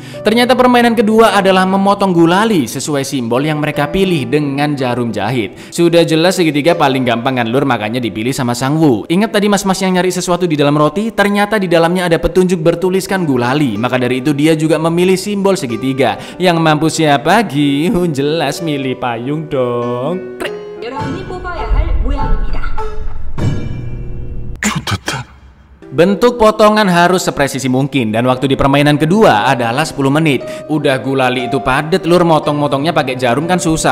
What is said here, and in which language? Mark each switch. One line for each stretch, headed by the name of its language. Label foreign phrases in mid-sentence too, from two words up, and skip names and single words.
Indonesian: Ternyata permainan kedua adalah memotong gulali sesuai simbol yang mereka pilih dengan jarum jahit. Sudah jelas segitiga paling gampang kan lur, makanya dipilih sama Sangwoo. Ingat tadi mas-mas yang nyari sesuatu di dalam roti? Ternyata di dalamnya ada petunjuk bertuliskan gulali. Maka dari itu dia juga memilih simbol segitiga. Yang mampu siapa? Gi-hun jelas milih payung dong.
Korean: 여러분이 뽑아야 할 모양입니다.
Indonesian: Bentuk potongan harus sepresisi mungkin dan waktu di permainan kedua adalah 10 menit. Udah gulali itu padet lur, motong-motongnya pakai jarum kan susah.